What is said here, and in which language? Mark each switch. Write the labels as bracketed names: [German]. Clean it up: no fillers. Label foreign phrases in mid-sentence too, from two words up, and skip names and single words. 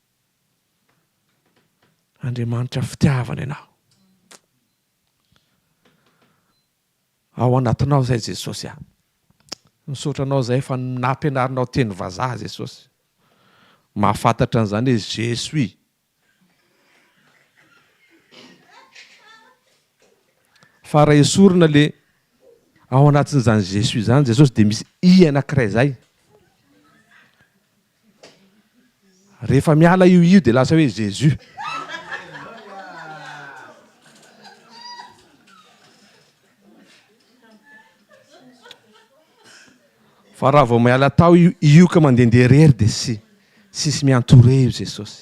[Malagasy] Andriamanitra fitiavana ianao. Ao anatinao zay Jesosy. Misotranao zay fa nampianarinao teny vazaha Jesosy. Mahafantatra an'izany hoe [French] je suis. [Malagasy] Fa raha esorina le ao anatin'izany [French] je suis [Malagasy] zany Jesosy dia misy i anankiray zay. Rehefa miala io dia lasa hoe Jésus. Fa raha vao miala tao io ka mandehandeha rery dia sisy miantoure io Jesosy.